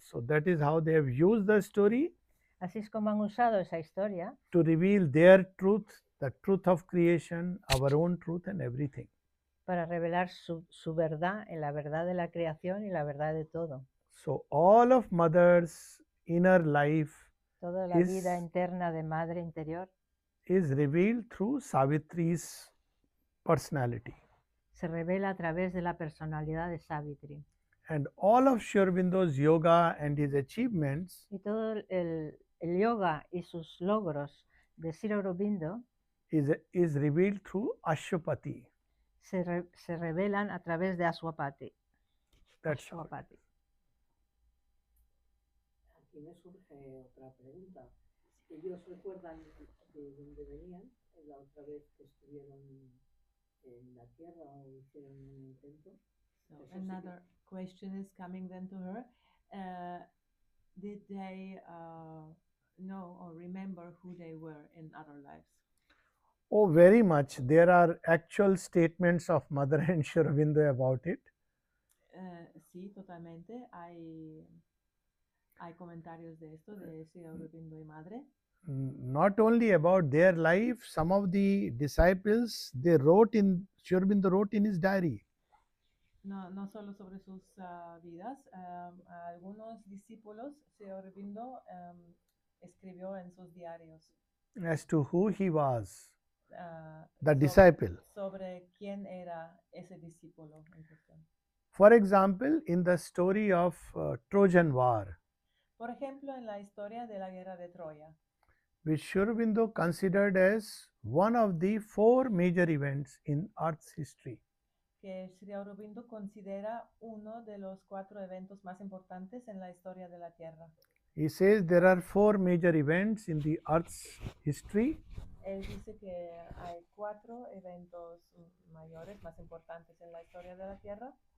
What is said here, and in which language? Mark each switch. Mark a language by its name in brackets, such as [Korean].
[English] so that is how they have used the story [Spanish] Así es como han usado esa historia [English] to reveal their truth, the truth of creation, our own truth, and everything. [Spanish] para revelar su verdad en la verdad de la creación y la verdad de todo. [English] So all of mother's inner life [Spanish] Toda la [English] is- [Spanish] vida interna de madre interior [English] is revealed through Savitri's personality. [Spanish] se revela a través de la personalidad de Savitri. [English] And all of Sri Aurobindo's yoga and his achievements [Spanish] Y todo el yoga y sus logros de Sri Aurobindo [English] is revealed through Ashwapati. [Spanish] se revelan a través de Ashwapati. [English] That's all. [Spanish] Ashwapati. Aquí me surge otra pregunta. ¿Ellos recuerdan de dónde venían la otra vez que estuvieron en la Tierra o hicieron un intento? [English] So [Spanish] Eso sí [English] another question is coming then to her. Did they know or remember who they were in other lives? Oh, very much. There are actual statements of Mother and Sri Aurobindo about it. [Spanish] Sí, totalmente. Hay comentarios de esto de Sri Aurobindo y Madre. [English] Not only about their life, some of the disciples, they wrote in, Sri Aurobindo wrote in his diary. [Spanish] No solo sobre sus vidas, algunos discípulos, Sri Aurobindo escribió en sus diarios [English] As to who he was, the [Spanish] sobre- [English] disciple. [Spanish] sobre quién era ese discípulo en cuestión. [English] For example, in the story of Trojan War, [Spanish] Por ejemplo, en la historia de la guerra de Troya, [English] which Sri Aurobindo considered as one of the 4 major events in Earth's history. [Spanish] que Sri Aurobindo considera uno de los 4 eventos más importantes en la historia de la Tierra. [English] He says there are 4 major events in the Earth's history. [Spanish] Él dice que hay 4 eventos mayores, más importantes en la historia de la Tierra.